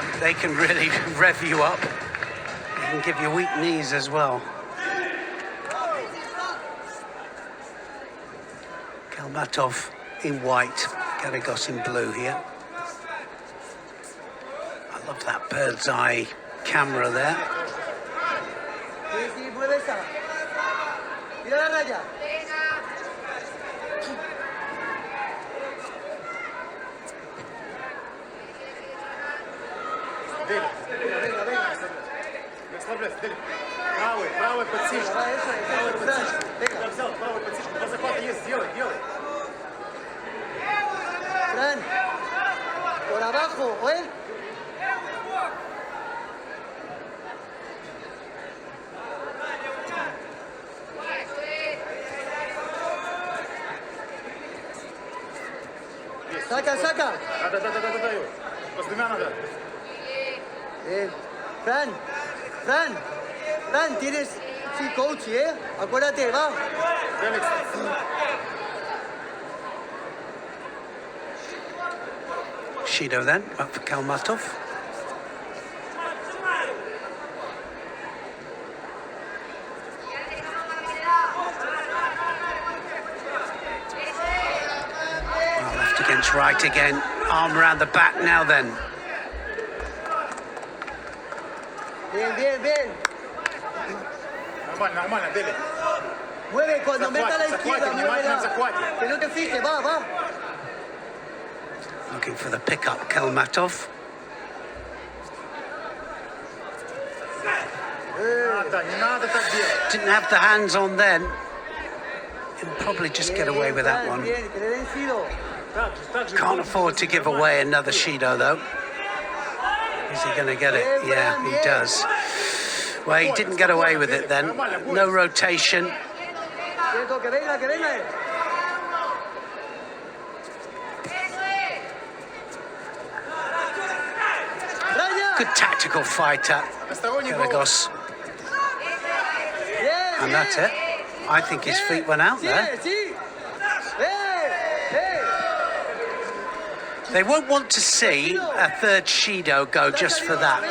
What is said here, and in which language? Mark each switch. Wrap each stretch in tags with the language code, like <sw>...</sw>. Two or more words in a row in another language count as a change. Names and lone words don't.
<en>They can really rev you up. They can give you weak knees as well. Kalmatov in white, Garrigos in blue here. I Love that bird's eye camera there.</en> <es>Sí, sí, mueve esa. Mira la raya. Venga, venga.</es> <ru>Расслабляйся, Дели. Правый подсечку. Давай,</ru> <es>eso, Fran. Venga.</es> <ru>Я взял правый подсечку. Два захвата есть, делай.</ru> <es>Fran. Por abajo, ¿oye? Saca.</es> <ru>Да. С двумя надо.</ru> <es>Fran, tienes sí, coach, ¿eh? Acuérdate, va.</es> <ru>Феликс.</ru> <en>Shido then, up for Kalmatov. Well, left against right again. Arm around the back now then.</en> <es>Bien.</es> <ru>Нормально, Дели.</ru> <es>Mueve cuando meta a la izquierda,</es> <ru>Захвате, внимательно в</ru> <es>muévela.</es> <ru>захвате.</ru> <es>Que no te fijes, va.</es> <en>Looking for the pickup, Kalmatov.</en> <ru>Не надо так делать.</ru> <en>Didn't have the hands on then. He'll probably just get away with that one.</en> <es>Bien, que le den Shido.</es> <ru>Так же.</ru> <en>Can't afford to give away another Shido though. Is he going to get it? Yeah, he does. Well, he didn't get away with it then. No rotation.</en> <es>Quieto, que venga. Raya.</es> <en>Good tactical fighter,</en> <ru>Посторонний гол. Galagos.</ru> <es>Bien,</es> <en>And that's it. I think his feet went out there.</en> <es>Sí.</es> <en>They won't want to see a third Shido go just for that.</en>